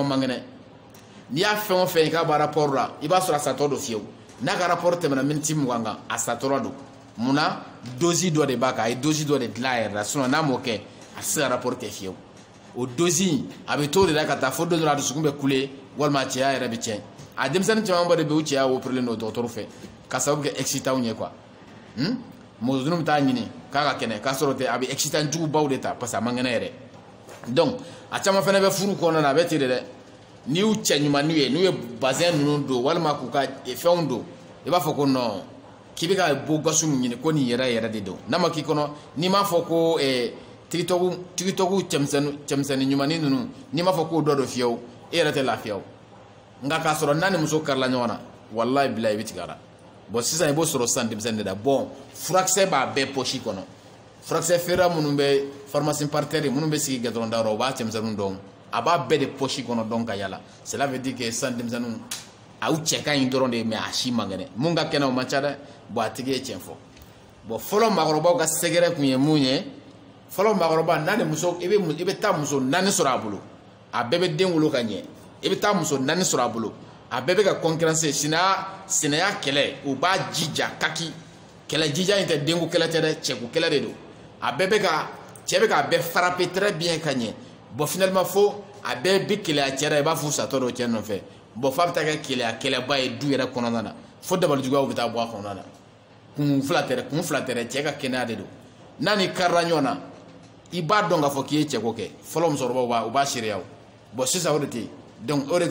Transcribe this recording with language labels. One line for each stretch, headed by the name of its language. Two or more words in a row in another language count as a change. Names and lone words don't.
Bambara: man kɛnɛ n'i y'a fɛn o fɛn ye k'a b'a rapport la i b'a sɔrɔ a satɔ don fiyewu n'a ka rapport tɛmɛna miniti 20 kan a satɔla don munna dosi dɔ de b'a kan a ye dosi dɔ de dilan a yɛrɛ la sinon n'a m'o kɛ a tɛ se ka rapport kɛ fiyewu o dosi a bɛ to de la ka taa fo don dɔ la a dusukun bɛ kule walima a cɛya yɛrɛ bɛ tiɲɛ a denmisɛnnin camanba de bɛ u cɛya opérelen don dɔgɔtɔrɔ fɛ ka sababu kɛ excitant ye quoi mɔgɔ bɛ taa ɲini k'a ka kɛnɛ k'a sɔrɔ tɛ a bɛ excitant jugubaw de ta parce que a man kɛnɛ yɛrɛ donc a caman fana bɛ furu kɔnɔna na a bɛ ten de dɛ n'i y'u cɛ ɲumanniw ye n'u ye bazin ninnu don walima k'u ka fɛnw don i b'a fɔ ko non k'i bɛ ka
French: beau gosse
Bambara: min ɲini ko nin yɛrɛ yɛrɛ de don n'a ma k'i kɔnɔ n'i m'a fɔ ko tigitɔku cɛmisɛnnin ɲumannin ninnu n'i m'a fɔ k'o dɔ don fiyewu e yɛrɛ tɛ lafiya o nka k'a sɔrɔ n'a ni muso karila ɲɔgɔn na walayi bilayi i bɛ tigɛ a la bon sisan i b'o sɔrɔ sisan denmisɛnnin de la bon furakisɛ b'a bɛɛ poche kɔnɔ furakisɛ feerela minnu bɛ
French: pharmacie partenaire
Bambara: minnu bɛ sigi gɛdɔrɔn dayɔrɔ o b'a cɛmisɛnninw dɔn a b'a bɛɛ de poche kɔnɔ dɔn ka yala
French: cela veut dire que
Bambara: sisan denmisɛnninw a u cɛ ka ɲi dɔrɔn de mais a si man kɛnɛ mun ka kɛnɛ o man ca dɛ bon a tigi ye tiɲɛ fɔ bon fɔlɔ maakɔrɔbaw ka sɛgɛrɛ kun ye mun ye fɔlɔ maakɔrɔba n'a ni muso i bɛ taa muso 4 sɔrɔ a bolo a bɛɛ bɛ den wolo ka ɲɛ i bɛ taa muso 4 sɔrɔ a bolo a bɛɛ bɛ ka concurrence sinaya kɛlɛ u b'a jija kaki kɛlɛ jija in tɛ denko kɛlɛ tɛ dɛ cɛko kɛlɛ de don a bɛɛ bɛ ka cɛ bɛ ka bɛɛ
French: frapper très bien
Bambara: ka ɲɛ bon finalement fo a bɛɛ bɛ keleya cɛ la i b'a fɔ satɔ dɔ cɛ nɔfɛ bon f'a bɛ taa kɛ kɛlɛba ye du yɛrɛ kɔnɔna na fo dabalijuguyaw bɛ taa bɔ a kɔnɔna na kun fila tɛ cɛ ka kɛnɛya de don n'a ni karila ɲɔgɔn na i b'a dɔn k'a fɔ k'i ye cɛko kɛ fɔlɔ musokɔrɔbaw u b'a seereya o bon sisan o de tɛ yen donc o de